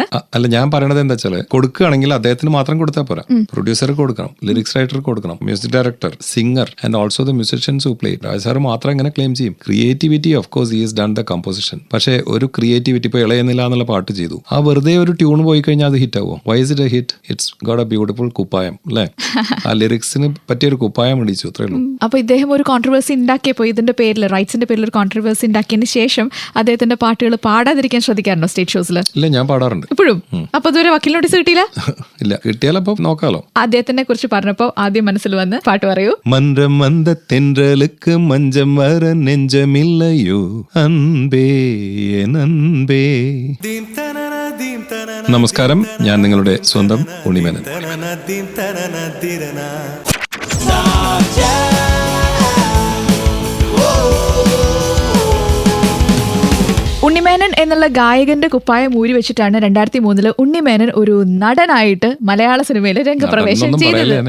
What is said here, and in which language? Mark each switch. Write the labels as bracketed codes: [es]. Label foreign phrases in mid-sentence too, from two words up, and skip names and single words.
[ml] അല്ല, ഞാൻ പറയണത് എന്താ വെച്ചാൽ കൊടുക്കുകയാണെങ്കിൽ അദ്ദേഹത്തിന് മാത്രം കൊടുത്താൽ പോരാ, പ്രൊഡ്യൂസർക്ക് കൊടുക്കണം, [en] lyrics writer-kku [ml] കൊടുക്കണം, [en] music director, singer and also the musicians who play. [ml] രാജ സാർ മാത്രം എങ്ങനെ ക്ലെയിം ചെയ്യും? [en] creativity of course is done the composition. [ml] പക്ഷേ ഒരു ക്രിയേറ്റിവിറ്റി ഇപ്പൊ ഇളയുന്നില്ല എന്നുള്ള പാട്ട് ചെയ്തു, ആ വെറുതെ ഒരു ട്യൂൺ പോയി കഴിഞ്ഞാൽ അത് ഹിറ്റ് ആവോ? [en] Why is it a hit? It's got a beautiful [ml] കുപ്പായം അല്ലേ? ആ ലിറിക്സിന് പറ്റിയ ഒരു കുപ്പായം ഇടിച്ചു, അത്രേ ഉള്ളൂ. അപ്പൊ ഇദ്ദേഹം ഒരു കോൺട്രവേഴ്സി ഉണ്ടാക്കിയപ്പോ ഇതിന്റെ പേരിൽ, റൈറ്റ്സിന്റെ പേരിൽ ഒരു കോൺട്രവേഴ്സി ഉണ്ടാക്കിയതിന് ശേഷം അദ്ദേഹത്തിന്റെ പാട്ടുകൾ പാടാതിരിക്കാൻ ശ്രദ്ധിക്കാറുണ്ടോ [en] stage shows-il? [ml] ഇല്ല, ഞാൻ പാടാറുണ്ട് ഇപ്പോഴും. അപ്പൊ ഇതുവരെ വക്കീൽ നോട്ടീസ് കിട്ടിയില്ല? ഇല്ല, കിട്ടിയാലപ്പോ നോക്കാലോ. അദ്ദേഹത്തിനെ കുറിച്ച് പറഞ്ഞപ്പോ ആദ്യം മനസ്സിൽ വന്ന് പാട്ട് പറയൂ. [ta] മന്ത്രം വந்த தென்றலுக்கு மஞ்சம் வர நெஞ்சமில்லையோ அன்பே நண்பே. [ml] നമസ്കാരം, ഞാൻ നിങ്ങളുടെ സ്വന്തം ഉണ്ണിമേനൻ. ഉണ്ണിമേനൻ എന്നുള്ള ഗായകന്റെ കുപ്പായം ഊരി വെച്ചിട്ടാണ് 2003 ഉണ്ണിമേനൻ ഒരു നടനായിട്ട് മലയാള സിനിമയിൽ രംഗപ്രവേശം ചെയ്തത്.